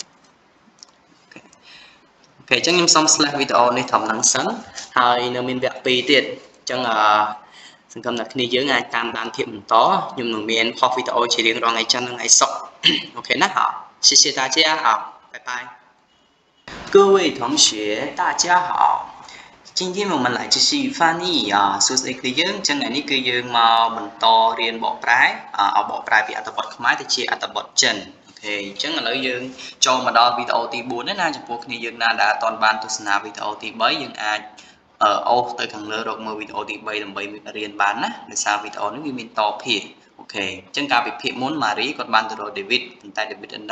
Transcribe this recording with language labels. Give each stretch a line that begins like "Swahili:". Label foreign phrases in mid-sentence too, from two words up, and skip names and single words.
Khmer: អូខេអញ្ចឹងខ្ញុំសូម slash វីដេអូនេះត្រឹមហ្នឹងសិនហើយនៅមានវគ្គ2ទៀតអញ្ចឹងសង្ឃឹមថាគ្នាយើងអាចតាមដានភាពបន្តខ្ញុំនឹងមានផុសវីដេអូជារៀងរាល់ថ្ងៃច័ន្ទនិងថ្ងៃសុក្រអូខេណា
Chinese: 好谢谢大家好拜拜各位同学大家好今天我们来继续翻译
Khmer: សួស្តីគ្នាយើងអញ្ចឹងថ្ងៃនេះគឺយើងមកបន្តរៀនបកប្រែបកប្រែពីអត្ថបទខ្មែរទៅជាអត្ថបទ ចិនអញ្ចឹងឥឡូវយើងចូលមកដល់វីដេអូទី4ហើយណាចំពោះគ្នាយើងណាដែលអត់ទាន់បានទស្សនាវីដេអូទី3យើងអាចអូសទៅខាងលើរកមើលវីដេអូទី3ដើម្បីរៀនបានណាដោយសារវីដេអូនេះវាមានតភាគអូខេអញ្ចឹងការវិភាគមុនម៉ារីគាត់បានទៅរកដេវីតប៉ុន្តែដេវីតនៅ